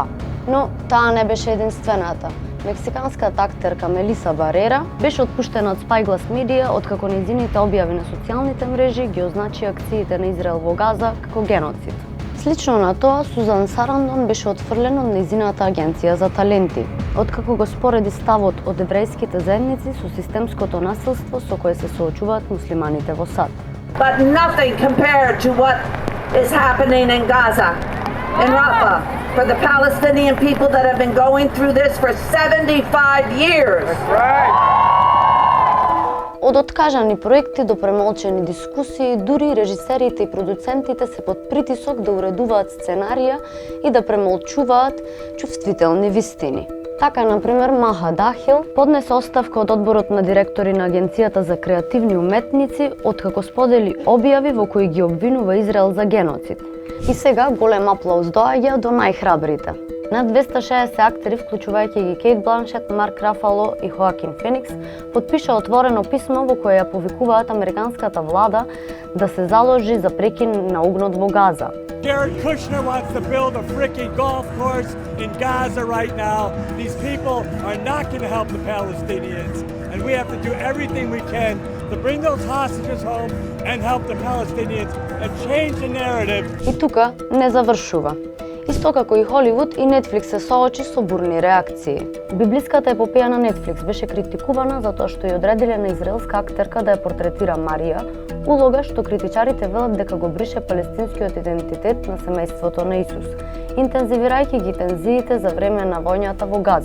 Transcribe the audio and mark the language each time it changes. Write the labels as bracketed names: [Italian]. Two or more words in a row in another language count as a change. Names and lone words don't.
[Macedonian] Но таа не беше единствената. Мексиканската актерка Мелиса Барера беше отпуштена од Spyglass Media откако нејзините објави на социјалните мрежи ги означи акциите на Израел во Газа како геноцид. Слично на тоа, Сузан Сарандон беше отфрлен од нејзината агенција за таленти, откако го спореди ставот од еврејските заедници со системското насилство со кое се соочуваат муслиманите во САД. [English] But nothing compared to what is happening in Gaza, in Rafah, for the Palestinian people that have been going through this for 75 years. That's right. [Macedonian] Од откажани проекти до премолчени дискусии, дури режисерите и продуцентите се под притисок да уредуваат сценарија и да премолчуваат чувствителни вистини. Така, например, Маха Дахил поднесе оставка од одборот на директори на Агенцијата за креативни уметници откако сподели објави во кои ги обвинува Израел за геноцид. И сега голем аплауз доаѓа до најхрабрите. Над 260 актери, вклучувајќи ги Кейт Бланшет, Марк Рафало и Хоакин Феникс, подпиша отворено писмо во кое ја повикуваат американската влада да се заложи за прекин на огнот во Газа. [English] Jared Kushner wants to build a freaking golf course in Gaza right now. These people are not going to help the Palestinians, and we have to do everything we can to bring those hostages home and help the Palestinians and change the narrative. [Macedonian] И тука не завршува. Исто како и Холивуд, и Netflix се соочи со бурни реакции. Библиската епопеја на Netflix беше критикувана затоа што ја одредиле на израелска актерка да ја портретира Марија, улога што критичарите велат дека го брише палестинскиот идентитет на семејството на Исус, интензивирајќи ги тензиите за време на војната во Газа.